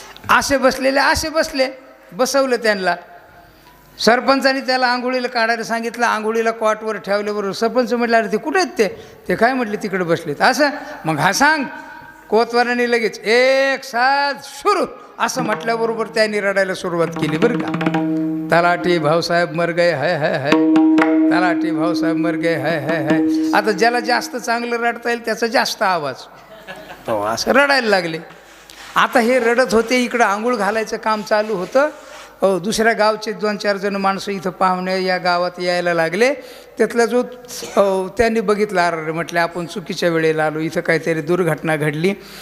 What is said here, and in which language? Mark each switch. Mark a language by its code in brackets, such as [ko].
[mr] असे बसले, बसवलं त्यांना. सरपंचाने त्याला आंघोळीला काढायला सांगितलं. आंघोळीला कॉटवर ठेवल्याबरोबर सरपंच म्हटलं, अरे ते कुठे आहेत ते काय म्हटले, तिकडे बसलेत. असं मग हा सांग. कोतवाराने लगेच 1 7 सुरू असं म्हटल्याबरोबर त्यांनी रडायला सुरुवात केली बरं का. [hi] तलाठी भाऊसाहेब मर गए है है है, तलाठी भाऊसाहेब मर गए है है है. [mr] आता ज्याला जास्त चांगलं रडता येईल त्याचा जास्त आवाज, तो असं रडायला लागले. आता हे रडत होते, इकडं आंघोळ घालायचं काम चालू होतं. दुसऱ्या गावचे 2-4 जण माणसं इथं पाहुणे या गावात यायला लागले. त्यातला जो त्यांनी बघितला, अरे म्हटलं आपण चुकीच्या वेळेला आलो, इथं काहीतरी दुर्घटना घडली.